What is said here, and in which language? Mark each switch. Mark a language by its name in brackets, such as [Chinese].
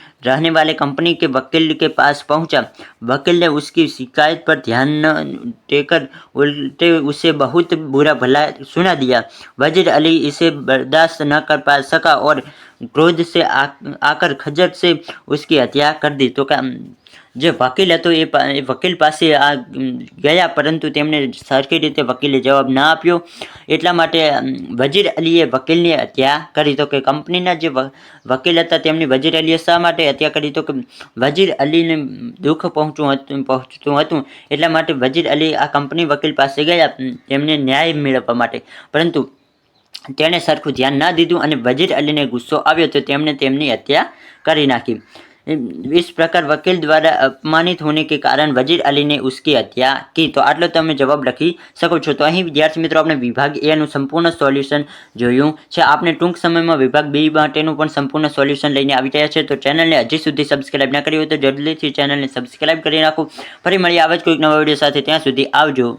[Hindi] रहने वाले कंपनी के वकील के पास पहुंचा। वकील ने उसकी शिकायत पर ध्यान न देकर उल्टे उसे बहुत बुरा भला सुना दिया। वजीर अली इसे बर्दाश्त न कर पा सका और क्रोध से आकर खजर से उसकी हत्या कर दी। [Gujarati] तो જે વકીલ હતો એ વકીલ પાસે ગયા, પરંતુ તેમણે સરખી રીતે વકીલે જવાબ ના આપ્યો, એટલા માટે વજીર અલીએ વકીલની હત્યા કરી. તો કે કંપનીના જે વકીલ હતા તેમની વજીર અલીએ શા માટે હત્યા કરી? તો કે વજીર અલીને દુઃખ પહોંચતું હતું, એટલા માટે વજીર અલી આ કંપની વકીલ પાસે ગયા તેમને ન્યાય મેળવવા માટે, પરંતુ તેણે સરખું ધ્યાન ના દીધું અને વજીર અલીને ગુસ્સો આવ્યો તો તેમણે તેમની હત્યા કરી નાખી. [Hindi] इस प्रकार वकील द्वारा अपमानित होने के कारण वजीर अली ने उसकी हत्या की. [Gujarati] तो आटलो તમે જવાબ લખી શકો છો. તો અહીં વિદ્યાર્થી મિત્રો આપણે વિભાગ એ નું સંપૂર્ણ સોલ્યુશન જોયું છે. આપણે ટૂંક સમયમાં વિભાગ બી માટેનું પણ સંપૂર્ણ સોલ્યુશન લઈને આવી રહ્યા છે. તો ચેનલને હજી સુધી સબસ્ક્રાઇબ ના કરી હોય તો જલ્દીથી ચેનલને સબસ્ક્રાઇબ કરી નાખો. ફરી મળીએ આવા જ કોઈક નવા વિડીયો સાથે. ત્યાં સુધી આવજો.